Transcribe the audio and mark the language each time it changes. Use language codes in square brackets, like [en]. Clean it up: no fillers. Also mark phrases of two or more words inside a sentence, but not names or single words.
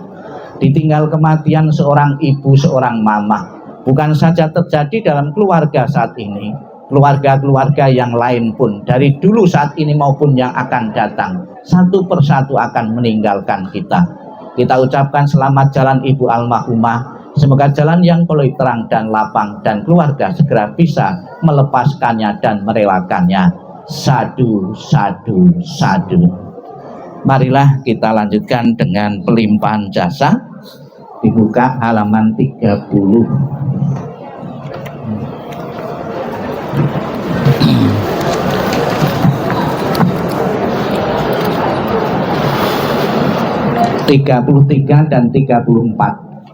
[id] Ditinggal kematian seorang ibu, seorang mama, bukan saja terjadi dalam keluarga saat ini, keluarga-keluarga yang lain pun dari dulu, saat ini maupun yang akan datang, satu persatu akan meninggalkan kita. Kita ucapkan selamat jalan Ibu Almarhumah. Semoga jalan yang penuh terang dan lapang, dan keluarga segera bisa melepaskannya dan merelakannya. [pi] Sadu, sadu, sadu. [id] Marilah kita lanjutkan dengan pelimpahan jasa. Dibuka halaman 30. dan 34.